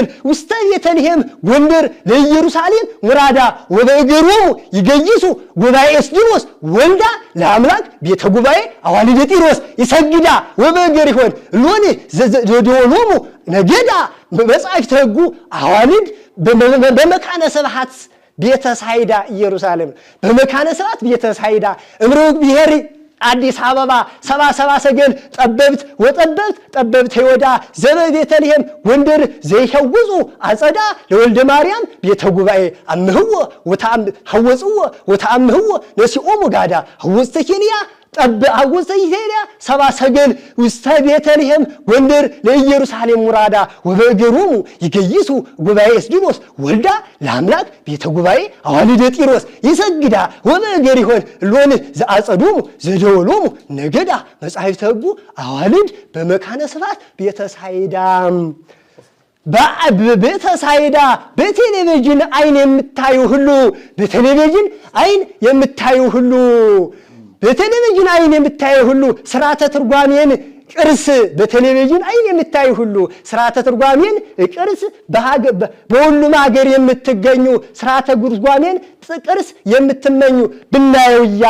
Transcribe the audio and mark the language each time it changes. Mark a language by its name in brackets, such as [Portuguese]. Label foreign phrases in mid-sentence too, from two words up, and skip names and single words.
[Geez] ውስተ ቤተልሔም ጎንደር ለኢየሩሳሌም ሙራዳ ወበእገሮሙ ይገይሱ ጉባኤ እስድሮስ ወልዳ ለአምላክ ቤተ ጉባኤ አዋልደ ጢሮስ ይሰግዳ ወበእገር ይሆን ሎኒ ዘደወሎሙ ነገዳ በመጻሕፍተ ሕጉ አዋልድ በመካነ ስብሐት ቤተ ሳይዳ ኢየሩሳሌም በመካነ ስብሐት ቤተ ሳይዳ እምሩቅ ብሔር አዲስ አበባ ሰባ ሰገል ጠበብት ይወዳ ዘበ ቤተልሔም ጎንደር ዘይሐውፁ አጸዳ ለወልደ ማርያም ቤተ ጉባኤ አምህዎ ሐወፅዎ ወተአምህዎ ነሲኦሙ ጋዳ ሐወፅተ ኬንያ ሐወፅተ ኬንያ ሰባ ሰገል ውስተ ቤተልሔም ጎንደር ለኢየሩሳሌም ሙራዳ ወበእገሮሙ ይገይሱ ጉባኤ እስድሮስ ወልዳ ለአምላክ ቤተ ጉባኤ አዋልደ ጢሮስ ይሰግዳ ወበእገር ይሆን ሎን ዘአጸዶሙ ዘደወሎሙ ነገዳ መጻሕፍተ ሕጉ አዋልድ በመካነ ስብሐት ቤተ ሳይዳ [Amharic] ቤተ ሳይዳ በቴሌቪዥን አይን የምታዩ ሁሉ በቴሌቪዥን አይን የምታዩ ሁሉ በቴሌቪዥን አይን የምታዩ ሁሉ ስርዓተ ትርጓሜን ቅርስ በቴሌቪዥን አይን የምታዩ ሁሉ ስርዓተ ትርጓሜን ቅርስ በሁሉም ሀገር የምትገኙ ስርዓተ ትርጓሜን ቅርስ የምትመኙ ብናየው